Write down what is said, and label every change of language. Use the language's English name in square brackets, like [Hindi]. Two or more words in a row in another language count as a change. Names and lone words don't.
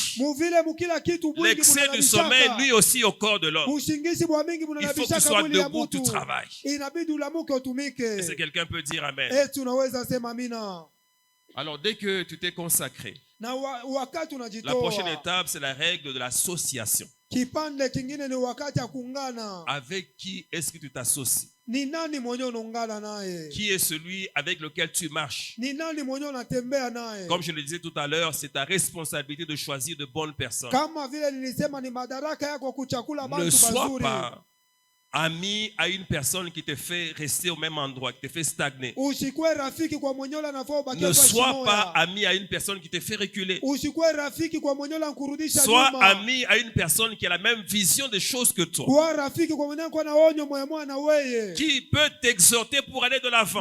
[French] L'excès du sommeil nuit aussi au corps de l'homme. Il faut que tu sois debout, tu travailles. Est-ce que quelqu'un peut dire Amen? Alors, dès que tu t'es consacré, la prochaine étape, c'est la règle de l'association. [Swahili] Kipande kingine ni wakati ya kuungana. [French] Avec qui est-ce que tu t'associes? [Swahili] Ni nani mwenye unaungana naye? [French] Qui est celui avec lequel tu marches? [Swahili] Ni nani mwenye unatembea naye? [French] Comme je le disais tout à l'heure, c'est ta responsabilité de choisir de bonnes personnes. [Swahili] Kama vile nilisema ni madaraka yako kuchakula bantu bazuri. [French] Ne sois pas ami à une personne qui te fait rester au même endroit, qui te fait stagner. Ne sois pas ami à une personne qui te fait reculer. Sois ami à une personne qui a la même vision des choses que toi, qui peut t'exhorter pour aller de l'avant.